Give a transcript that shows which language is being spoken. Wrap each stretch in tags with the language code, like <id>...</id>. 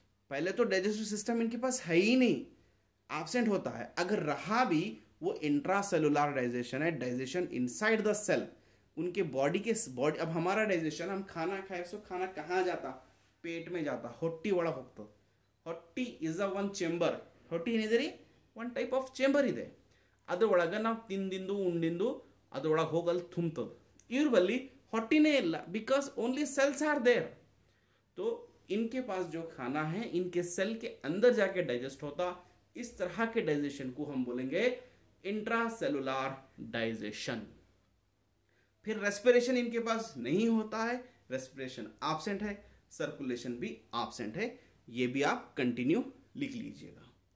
<hi>पहले तो digestive system इनके पास है ही नहीं, एब्सेंट होता है, अगर रहा भी वो इंट्रासेलुलर डाइजेशन है,</hi> <en>Digestion inside the cell.</en> <hi>उनके बॉडी अब हमारा डाइजेशन, हम खाना खाए सो खाना कहाँ जाता, पेट में जाता,</hi> <kn>ಹೊಟ್ಟಿ ಒಳಗೆ ಹೋಗ್ತದೆ। ಹೊಟ್ಟಿ</kn> <en>is a one chamber,</en> <kn>ಹೊಟ್ಟಿ ಏನಿದೆ</kn> <en>one type of chamber</en> <kn>ಇದೆ, ಅದ್ರೊಳಗೆ ನಾವು ತಿಂದಿಂದು ಉಂಡಿಂದು ಅದ್ರೊಳಗೆ ಹೋಗಲ್ಲಿ ತುಂಬುತ್ತದೆ। ಇವ್ರ ಬಲ್ಲಿ ಹೊಟ್ಟಿನೇ ಇಲ್ಲ,</kn> <en>Because only cells are there.</en> <hi>तो इनके पास जो खाना है इनके सेल के अंदर जाके डाइजेस्ट होता, इस तरह के डाइजेशन को हम बोलेंगे इंट्रासेलुलर डाइजेशन। फिर रेस्पिरेशन इनके पास नहीं होता है, रेस्पिरेशन एब्सेंट है, सर्कुलेशन भी एब्सेंट है, ये भी आप कंटिन्यू लिख लीजिएगा।</hi>